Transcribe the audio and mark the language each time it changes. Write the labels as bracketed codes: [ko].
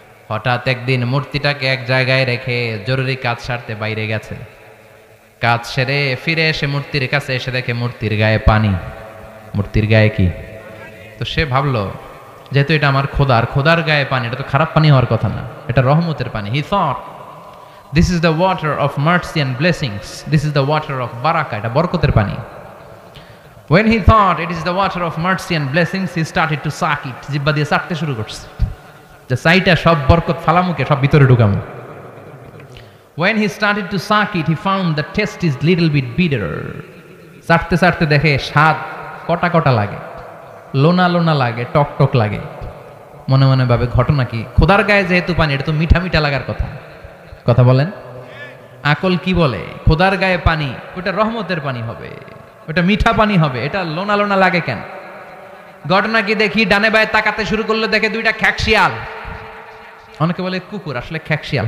[bn] হঠাৎ একদিন মূর্তিটাকে এক জায়গায় রেখে জরুরি কাজ সারতে বাইরে গেছে। কাজ সেরে ফিরে এসে মূর্তির কাছে এসে দেখে মূর্তির গায়ে পানি। মূর্তির গায়ে কি? তো সে ভাবলো, যেহেতু এটা আমার খোদার, খোদার গায়ে পানি, এটা তো খারাপ পানি হওয়ার কথা না, এটা রহমতের পানি। [en] he thought this is the water of mercy and blessings, this is the water of baraka, [bn] এটা বরকতের পানি। [en] when he thought it is the water of mercy and blessings, he started to suck it, [bn] জিহ্বা দিয়ে চাটতে শুরু করছে, যে সাইটা সব বরকত ফালামুকে সব ভিতরে ঢুকামু। [en] when he started to suck it, he found the taste is little bit bitter, [bn] চাটতে চাটতে দেখে স্বাদ কটা কটা লাগে, লোনা লোনা লাগে, টক টক লাগে। মনে মনে ভাবে ঘটনা কি? খোদার গায়ে যেহেতু পানি, এটা তো মিঠা মিঠা লাগার কথা। কথা বলেন, আকল কি বলে? খোদার গায়ে পানি, ওটা রহমতের পানি হবে, ওটা মিঠা পানি হবে, এটা লোনা লোনা লাগে কেন? ঘটনা কি? দেখি ডানে বায়ে তাকাতে শুরু করলো, দেখে দুইটা খ্যাকশিয়াল। অনেকে বলে কুকুর, আসলে খ্যাকশিয়াল।